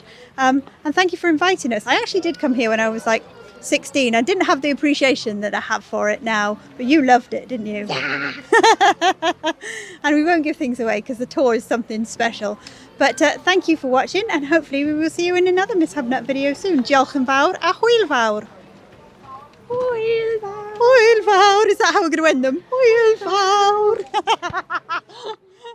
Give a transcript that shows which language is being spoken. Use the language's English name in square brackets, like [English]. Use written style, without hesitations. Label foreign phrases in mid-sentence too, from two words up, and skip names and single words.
[English] And thank you for inviting us. I actually did come here when I was like 16. I didn't have the appreciation that I have for it now, but you loved it, didn't you? And we won't give things away because the tour is something special. But thank you for watching, and hopefully we will see you in another Miss Hubnut video soon. [Welsh] Diolch yn fawr a hwyl fawr. Hwyl fawr. Hwyl fawr. [English] Is that how we're going to end them? [Welsh] Hwyl fawr.